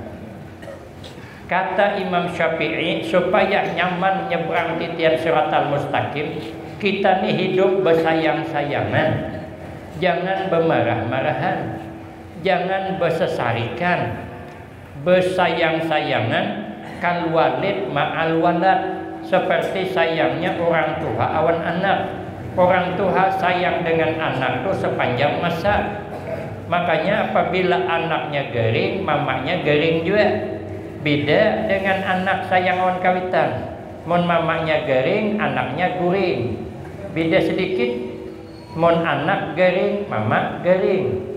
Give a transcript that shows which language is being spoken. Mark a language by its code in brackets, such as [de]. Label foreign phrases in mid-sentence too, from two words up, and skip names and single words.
[bjn] Kata Imam Syafi'i supaya nyaman nyebrang titian [ar] صراط المستقيم [bjn] kita nih hidup bersayang-sayangan jangan bermarah-marahan jangan bersesarikan bersayang-sayangan [ar] كالوالد مع الولد [bjn] seperti sayangnya orang tua awan anak. Orang tua sayang dengan anak itu sepanjang masa. Makanya apabila anaknya garing mamanya garing juga. Beda dengan anak sayang awan kawitan. Mon mamanya garing anaknya guring. Beda sedikit. Mon anak garing mama garing.